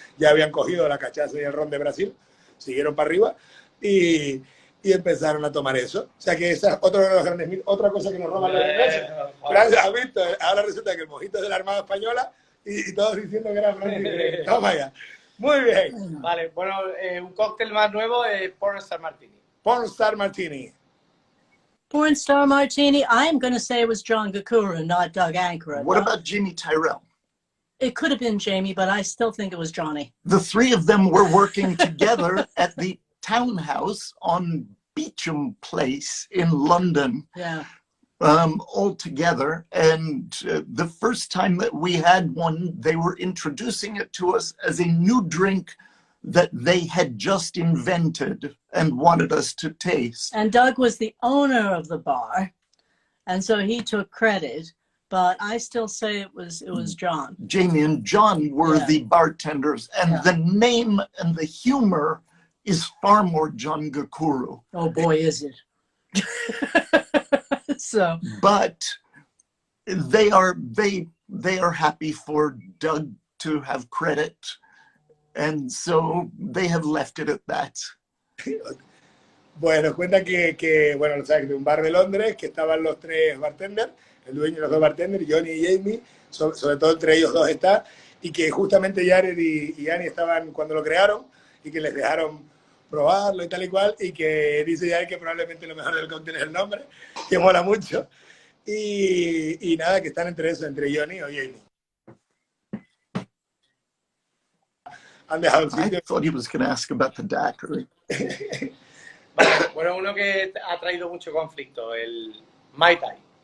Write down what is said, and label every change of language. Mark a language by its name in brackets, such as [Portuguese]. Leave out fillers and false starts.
[Spanish] Ya habían cogido la cachaza y el ron de Brasil, siguieron para arriba, y empezaron a tomar eso. O sea que esa es otro de los grandes mitos. Otra cosa que nos roban los ingleses. ¿Has visto? Ahora resulta que el mojito es de la Armada Española y todos diciendo que era Francis Drake. Toma ya. Muy bien. Vale, bueno, un cóctel más nuevo es Pornstar Martini. Pornstar Martini. [English] Pornstar Martini, I'm going to say it was John Gakura, not Doug Ankara. What about Jamie Tyrell? It could have been Jamie, but I still think it was Johnny. The three of them were working together at the townhouse on Beecham Place in London. Yeah. All together. And the first time that we had one, they were introducing it to us as a new drink that they had just invented and wanted us to taste. And Doug was the owner of the bar, and so he took credit, but I still say it was John. Jamie and John were the bartenders, and the name and the humor is far more John Gakuru. Oh boy, is it. So, but they are happy for Doug to have credit, and so they have left it at that. [Spanish] Bueno, cuenta que bueno, sabes, de un bar de Londres, que estaban los tres bartenders, el dueño y los dos bartenders, Johnny y Jamie, sobre todo entre ellos dos está, y que justamente Jared y Annie estaban cuando lo crearon, y que les dejaron probarlo y tal y cual, y que dice Jared que probablemente lo mejor del cóctel es el nombre, que mola mucho, y nada, que están entre eso, entre Johnny o Jamie. Han dejado el sitio. [English] I thought he was going to ask about the daiquiri. [Spanish] Vale, bueno, uno que ha traído mucho conflicto, el Mai Tai.